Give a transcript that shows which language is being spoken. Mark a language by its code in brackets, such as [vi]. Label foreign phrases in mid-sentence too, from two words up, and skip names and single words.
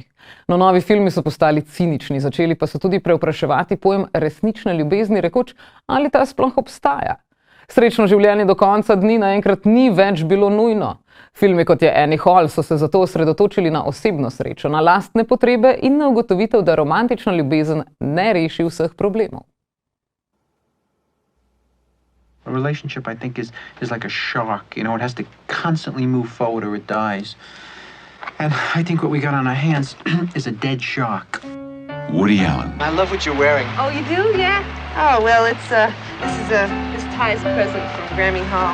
[sl] No, novi filmi so postali cinični, začeli pa so tudi prevpraševati pojem resnične ljubezni, rekoč, ali ta sploh obstaja. Srečno življenje do konca dni naenkrat ni več bilo nujno. Filmi kot je Annie Hall so se zato osredotočili na osebno srečo, na lastne potrebe in na ugotovitev, da romantična ljubezen ne reši vseh problemov. [en] A relationship, I think, is like a shark. You know, it has to constantly move forward or it dies. And I think what we got on our hands is a dead shark. Woody Allen. I love what you're wearing. Oh, you do? Yeah? Oh, well, this is Ty's present from Grammy Hall.